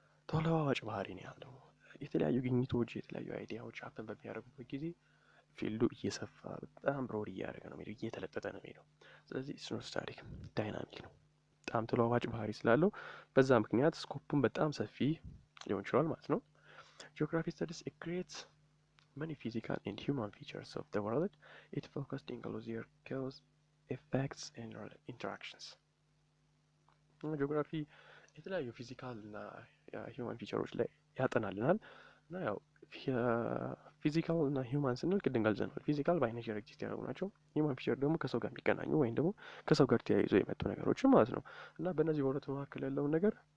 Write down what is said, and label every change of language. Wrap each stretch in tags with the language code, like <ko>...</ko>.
<am>ተለዋዋጭ ባህሪ ነው ያለው። የተለያዩ ግኝቶች፣ የተለያዩ አይዲያዎች ሀፕን በሚያደርጉበት ጊዜ ፊልዱ እየሰፋ በጣም ብሮድ እያደረገ ነው የሚሄደው፣ እየተለጠጠ ነው የሚሄደው። ስለዚህ ስኖ ስታቲክ ዳይናሚክ ነው፣ በጣም ተለዋዋጭ ባህሪ ስላለው በዛ ምክንያት ስኮፑን በጣም ሰፊ ሊሆን ይችላል ማለት ነው።</am> <en>ጂኦግራፊ ስተዲስ a great many physical and human features of the world. It focused on their cause, effects and interactions.</en> <am>ጂኦግራፊ የተለያዩ ፊዚካል እና ሂውማን ፊቸሮች ላይ ያጠናልናል። እና ያው ፊዚካል እና ሂውማን ስንል ቅድም ገልጸናል። ፊዚካል ባይ ኔቸር ኤግዚስት ያደረጉ ናቸው። ሂውማን ፊቸር ደግሞ ከሰው ጋር የሚገናኙ ወይም ደግሞ ከሰው ጋር ተያይዞ የመጡ ነገሮችን ማለት ነው። እና በእነዚህ በሁለቱ መካከል ያለውን ነገር</am>